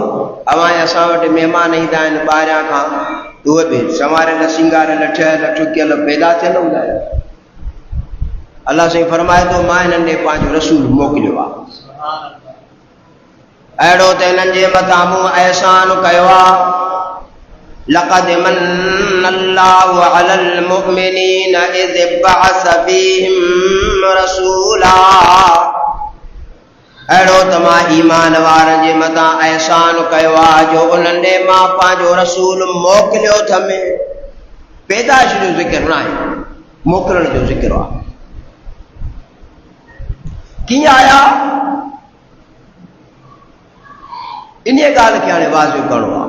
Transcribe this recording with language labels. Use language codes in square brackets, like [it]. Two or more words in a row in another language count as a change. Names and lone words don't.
[sd] अवां असां वटि महिमान ईंदा आहिनि ॿाहिरियां खां उहे बि संवारियल सिंगारियल ठहियल ठुकियल पैदा थियल हूंदा आहिनि. अलाह साईं फरमाए थो मां हिननि ॾे पंहिंजो रसूल मोकिलियो आहे. अहिड़ो त हिननि जे मथां मूं अहसान कयो आहे. [ar] لقد من الله على المؤمنين إذ بعث فيهم رسولا. [sd] अहिड़ो त मां ईमान वारनि जे मथां अहसान कयो आहे जो उन्हनि ॾे मां पंहिंजो रसूल मोकिलियो थमे. पैदाइश जो ज़िक्र न आहे, मोकिलण जो ज़िक्र आहे. कीअं आया इन ॻाल्हि खे हाणे वाज़ियो करिणो आहे.